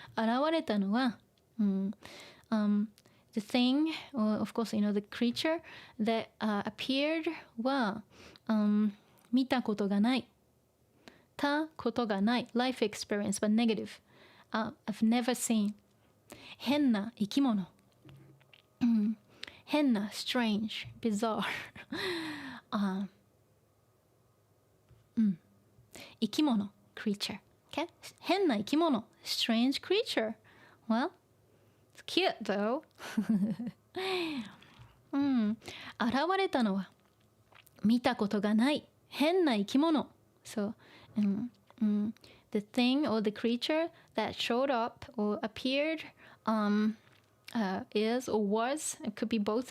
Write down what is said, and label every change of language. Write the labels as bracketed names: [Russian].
[Japanese] 現れたのは、 [English] the thing, or of course, the creature that appeared [Japanese] は、見たことがない。たことがない。 [English] life experience, but negative. I've never seen. [Japanese] 変な生き物。 [English] 変な strange, bizarre. 生き物 creature. Okay? 変な生き物 strange creature. Well, it's cute though. [Japanese] 現れたのは見たことがない変な生き物 [English] So, the thing or the creature that showed up or appeared is or was, it could be both.